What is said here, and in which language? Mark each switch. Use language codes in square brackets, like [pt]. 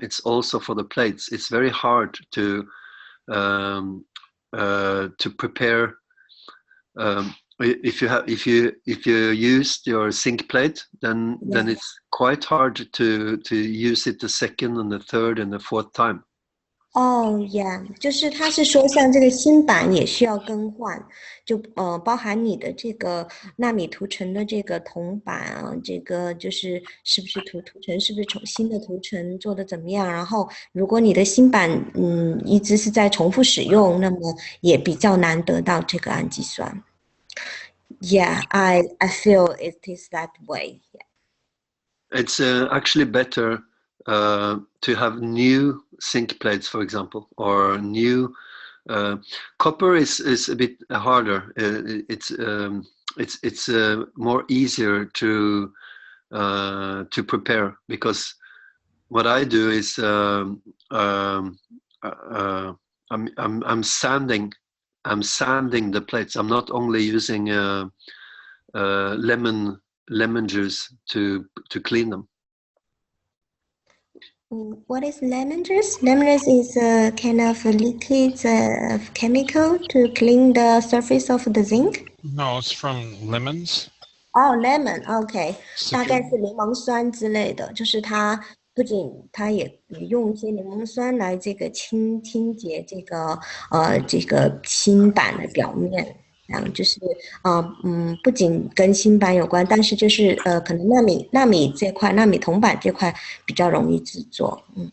[en] It's also for the plates. It's very hard to prepare. If you used your zinc plate, then it's quite hard to use it the second and the third and the fourth time. Oh yeah， [zh] 就是他是说像这个芯板也需要更换，就包含你的这个纳米涂层的这个铜板啊，这个是不是涂层是不是新的涂层做的怎么样？然后如果你的芯板一直是在重复使用，那么也比较难得到这个氨基酸。 [en] Yeah, I feel it is that way. Yeah. It's actually better to have new zinc plates, for example, or new copper is a bit harder. It's more easier to prepare, because what I do is I'm sanding the plates. I'm not only using lemon juice to clean them. What is lemon juice? Lemon juice is a kind of a liquid chemical to clean the surface of the zinc. No, it's from lemons. Oh, lemon. OK， [zh] 大 [fr] Citron. [zh] 概是柠檬酸之类的，就是它不仅它也用一些柠檬酸来这个清洁这个芯板的表面。就是不仅跟芯板有关，但是就是可能纳米这块纳米铜板这块比较容易制作。